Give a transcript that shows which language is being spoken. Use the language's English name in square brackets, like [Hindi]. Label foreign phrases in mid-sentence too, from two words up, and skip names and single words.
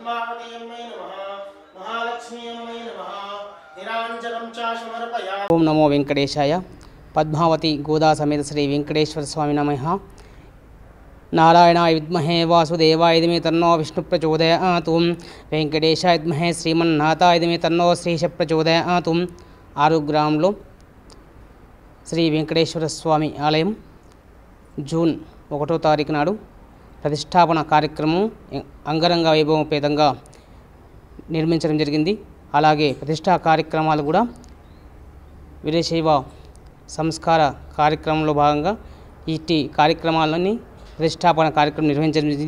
[Sanskrit] महागणाधिपतये नमः महालक्ष्म्यै नमः निराञ्जनं च समर्पयामि। ओम नमो वेंकटेशाय। पद्मावती गोदा समेत श्री वेंकटेश्वर स्वामी नमः। नारायणाय विद्महे वासुदेवाय धीमहि तन्नो विष्णु प्रचोदयात्। वेंकटेशाय विद्महे श्रीमन्नाथाय धीमहि तन्नो श्रीश प्रचोदयात्। [Telugu] ఆరుగ్రామంలో శ్రీ వెంకటేశ్వర స్వామి ఆలయం జూన్ 1వ తారీఖు నాడు ప్రతిష్టాపన కార్యక్రమం అంగరంగ వైభవపేతంగా నిర్మించడం జరిగింది. అలాగే ప్రతిష్టా కార్యక్రమాలు కూడా వీరశైవ సంస్కార కార్యక్రమంలో భాగంగా ఇట్టి కార్యక్రమాలన్నీ ప్రతిష్టాపన కార్యక్రమం నిర్వహించడం జరిగింది.